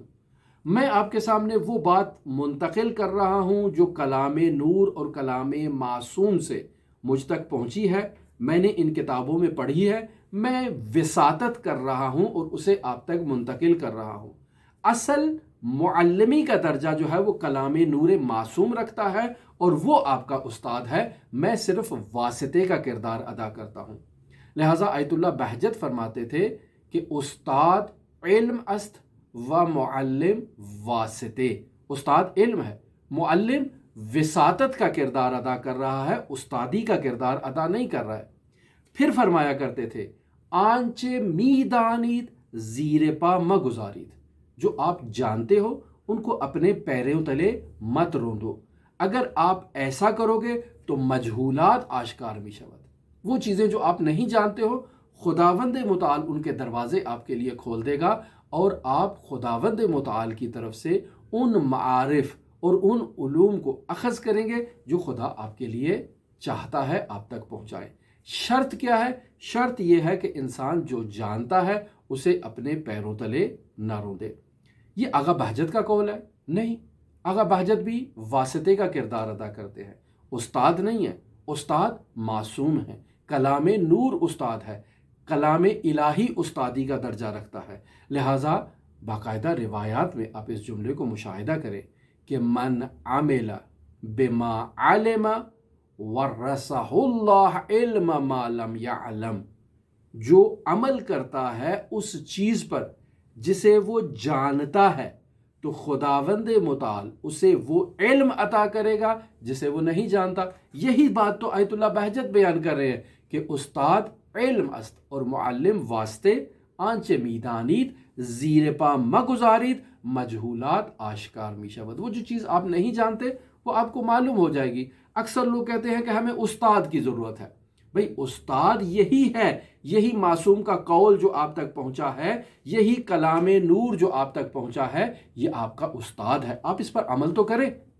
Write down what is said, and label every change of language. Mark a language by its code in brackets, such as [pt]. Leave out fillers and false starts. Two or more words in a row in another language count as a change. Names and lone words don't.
[ur] میں آپ کے سامنے وہ بات منتقل کر رہا ہوں جو کلام نور اور کلام معصوم سے مجھ تک پہنچی ہے، میں نے ان کتابوں میں پڑھی ہے، میں وساطت کر رہا ہوں اور اسے آپ تک منتقل کر رہا ہوں۔ اصل معلمی کا درجہ جو ہے وہ کلام نور معصوم رکھتا ہے اور وہ آپ کا استاد ہے، میں صرف واسطے کا کردار ادا کرتا ہوں۔ لہٰذا آیت اللہ بہجت فرماتے تھے کہ [fa] استاد علم است و معلم واسطے، [ur] استاد علم ہے، معلم وساطت کا کردار ادا کر رہا ہے، استادی کا کردار ادا نہیں کر رہا ہے۔ پھر فرمایا کرتے تھے [fa] آنچے می دانید زیر پا مگزارید، [ur] جو آپ جانتے ہو ان کو اپنے پیروں تلے مت روندو، اگر آپ ایسا کرو گے تو [fa] مجہولات آشکار می شود، [ur] وہ چیزیں جو آپ نہیں جانتے ہو خداوند متعال ان کے دروازے آپ کے لیے کھول دے گا، اور آپ خداوند متعال کی طرف سے ان معارف اور ان علوم کو اخذ کریں گے جو خدا آپ کے لیے چاہتا ہے آپ تک پہنچائے۔ شرط کیا ہے؟ شرط یہ ہے کہ انسان جو جانتا ہے اسے اپنے پیروں تلے نہ روندے۔ یہ آغا بہجت کا قول ہے؟ نہیں، آغا بہجت بھی واسطے کا کردار ادا کرتے ہیں، استاد نہیں ہے۔ استاد معصوم ہے، کلام نور استاد ہے، کلام الہی استادی کا درجہ رکھتا ہے۔ لہٰذا باقاعدہ روایات میں آپ اس جملے کو مشاہدہ کریں کہ [ar] من عمل بما علم ورثہ اللہ علم ما لم یعلم، [ur] جو عمل کرتا ہے اس چیز پر جسے وہ جانتا ہے تو خداوند متعال اسے وہ علم عطا کرے گا جسے وہ نہیں جانتا۔ یہی بات تو آیت اللہ بہجت بیان کر رہے ہیں کہ [fa] استاد علم است [ur] اور معلم واسطے، [fa] آنچے میدانید زیر پا مگزارید مجہولات آشکار می شود، [ur] وہ جو چیز آپ نہیں جانتے وہ آپ کو معلوم ہو جائے گی۔ اکثر لوگ کہتے ہیں کہ ہمیں استاد کی ضرورت ہے۔ بھئی استاد یہی ہے، یہی معصوم کا قول جو آپ تک پہنچا ہے، یہی کلام نور جو آپ تک پہنچا ہے، یہ آپ کا استاد ہے۔ آپ اس پر عمل تو کریں۔